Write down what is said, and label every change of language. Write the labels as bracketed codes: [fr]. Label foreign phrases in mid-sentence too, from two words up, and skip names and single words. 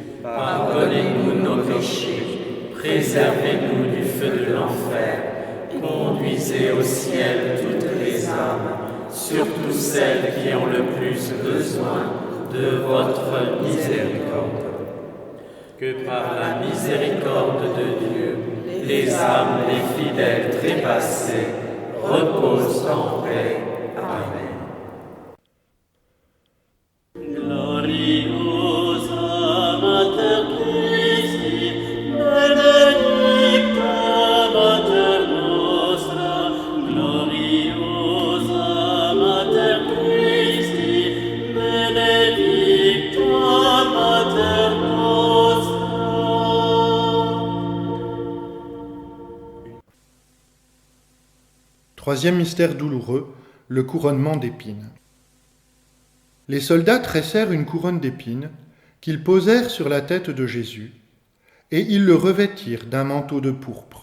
[fr] Pardonnez-nous nos péchés, préservez-nous du feu de l'enfer, conduisez au ciel toutes les âmes, surtout celles qui ont le plus besoin de votre miséricorde. que par la La miséricorde de Dieu, les âmes des fidèles trépassés reposent en paix. Amen. [la] Gloriosa Mater Christi, benedicta Mater nostra, gloriosa Mater Christi, benedicta Mater nostra. [fr] Troisième mystère douloureux, le couronnement d'épines. Les soldats tressèrent une couronne d'épines qu'ils posèrent sur la tête de Jésus, et ils le revêtirent d'un manteau de pourpre.